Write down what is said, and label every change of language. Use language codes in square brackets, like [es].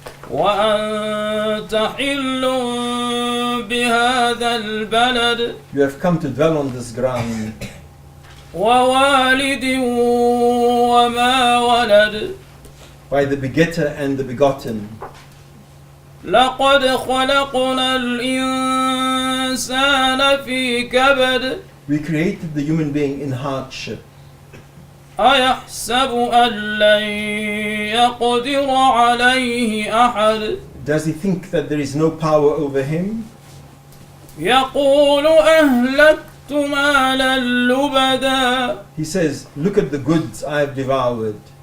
[ar] وأنت حل بهذا البلد. [en] You have come to dwell on this ground. [ar] ووالد وما ولد. [en] By the begetter and the begotten. [ar] لقد خلقنا الإنسان في كبد. [en] We created the human being in hardship. [ar] أيحسب أن لن يقدر عليه أحد. [en] Does he think that there is no power over him? [ar] يقول أهلكت مالا لبدا. [en] He says, look at the goods I have devoured.